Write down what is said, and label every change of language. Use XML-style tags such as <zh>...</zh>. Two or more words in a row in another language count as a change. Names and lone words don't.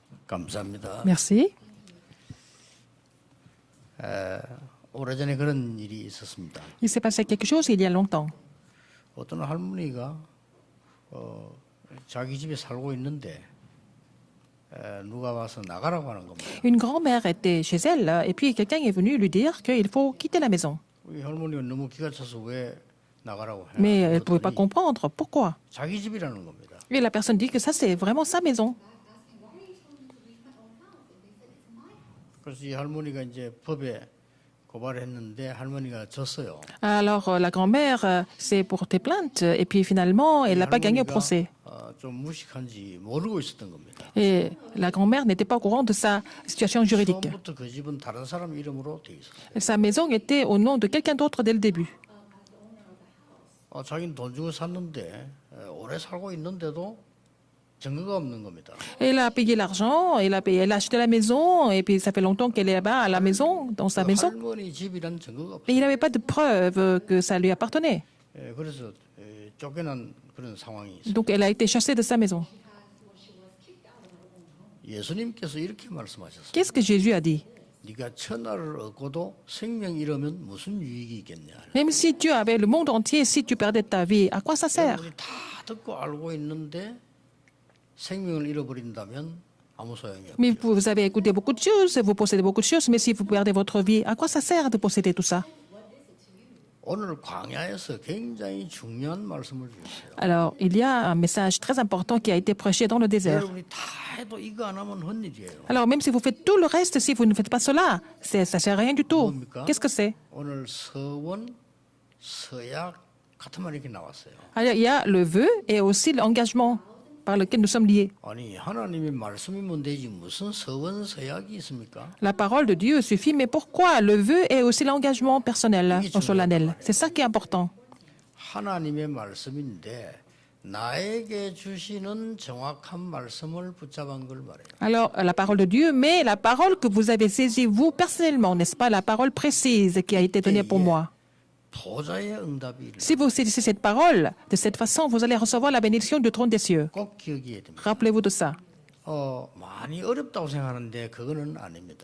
<ko>감사합니다.</ko> <fr>Merci.</fr> <ko>오래전에 그런 일이 있었습니다.</ko> <fr>Il s'est passé quelque chose il y a longtemps.</fr> <ko>어떤 할머니가 자기 집에 살고 있는데 누가 와서 나가라고 하는 겁니다.</ko> <fr>Une grand-mère était chez elle et puis quelqu'un est venu lui dire qu'il faut quitter la maison.</fr> <ko>우리 할머니가 너무 기가 차서 왜 나가라고 해요?</ko> <fr>Mais elle ne pouvait pas comprendre pourquoi.</fr> <ko>자기 집이라는 겁니다.</ko> <fr>Et la personne dit que ça, c'est vraiment sa maison.</fr> <ko>그래서 이 할머니가 이제 법에 고발했는데 할머니가 졌어요.</ko> <fr>Alors la grand-mère s'est portée plainte et puis finalement, elle n'a pas gagné au procès.</fr> <ko>좀 무식한지 모르고 있었던 겁니다.</ko> <fr>Et la grand-mère n'était pas au courant de sa situation juridique.</fr> <ko>처음부터 그 집은 다른 사람 이름으로 돼 있었어요.</ko> <fr>Sa maison était au nom de quelqu'un d'autre dès le début.</fr> <ko>자기는 돈 주고 샀는데 오래 살고 있는데도 증거가 없는 겁니다.</ko> <fr>Elle a payé l'argent, elle a acheté la maison et puis ça fait longtemps qu'elle est là-bas à la maison, dans sa maison.</fr> <ko>할머니 집이란 증거가</ko> <fr>Et il</fr> <ko>없어요.</ko> <fr>n'avait pas de preuve que ça lui appartenait.</fr> <ko>그래서 쫓겨난 그런 상황이 있어요.</ko> <fr>Donc elle a été chassée de sa maison.</fr> <ko>예수님께서 이렇게 말씀하셨어요.</ko> <fr>Qu'est-ce que Jésus a dit?</fr> <ko>네가 천하를 얻고도 생명 잃으면 무슨 유익이 있겠냐.</ko> <fr>Même si tu avais le monde entier, si tu perdais ta vie, à quoi ça sert?</fr> <ko>여러분이 다 듣고 알고 있는데 생명을 잃어버린다면 아무 소용이 없어요.</ko> <fr>Mais vous avez écouté beaucoup de choses, vous possédez beaucoup de choses, mais si vous perdez votre vie, à quoi ça sert de posséder tout ça?</fr> <ko>오늘 광야에서 굉장히 중요한 말씀을 주셨어요.</ko> <fr>Alors, il y a un message très important qui a été prêché dans le désert.</fr> <ko>여러분이 다 해도 이거 안 하면 헛일이에요.</ko> <fr>Alors, même si vous faites tout le reste, si vous ne faites pas cela, ça ne sert à rien du tout.</fr> <ko>뭡니까?</ko> <fr>Qu'est-ce que c'est?</fr> <ko>오늘 서원, 서약 같은 말이 이렇게 나왔어요.</ko> <fr>Alors, il y a le vœu et aussi l'engagement par lequel nous sommes liés.</fr> <ko>아니 하나님의 말씀이면 되지 무슨 서원, 서약이 있습니까?</ko> <fr>La parole de Dieu suffit, mais pourquoi le vœu et aussi l'engagement personnel ou solennel? C'est ça qui est important.</fr> <ko>하나님의 말씀인데 나에게 주시는 정확한 말씀을 붙잡은 걸 말해요.</ko> <fr>Alors, la parole de Dieu, mais la parole que vous avez saisie, vous, personnellement, n'est-ce pas, la parole précise qui a été donnée pour moi.</fr> <ko>보좌의 응답이 일어나요.</ko> <fr>Si vous saisissez cette parole, de cette façon, vous allez recevoir la bénédiction du trône des cieux.</fr> <ko>꼭 기억해야 됩니다.</ko> <fr>Rappelez-vous de ça.</fr> <ko>많이 어렵다고 생각하는데 그거는 아닙니다.</ko>